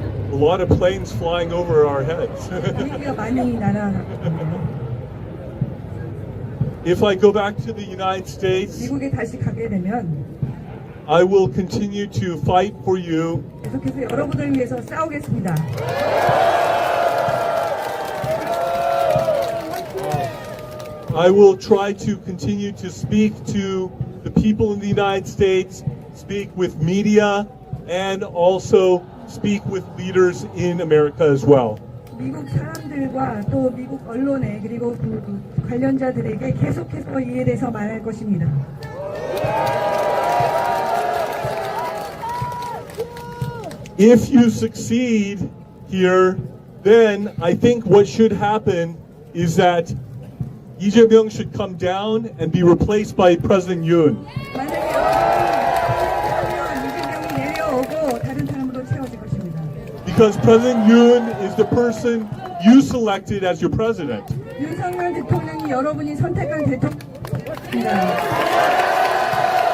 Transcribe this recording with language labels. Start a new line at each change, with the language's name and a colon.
English: A lot of planes flying over our heads.
Korean: 비행기가 많이 날아가고
English: If I go back to the United States,
Korean: 미국에 다시 가게 되면
English: I will continue to fight for you.
Korean: 계속해서 여러분을 위해서 싸우겠습니다.
English: I will try to continue to speak to the people in the United States, speak with media, and also speak with leaders in America as well.
Korean: 미국 사람들과 또 미국 언론에 그리고 그 관련자들에게 계속해서 이에 대해서 말할 것입니다.
English: If you succeed here, then I think what should happen is that Lee Jae-myung should come down and be replaced by President Yoon.
Korean: 만약에 이재명이 내려오고 다른 사람으로 채워질 것입니다.
English: Because President Yoon is the person you selected as your president.
Korean: 윤석열 대통령이 여러분이 선택한 대통령입니다.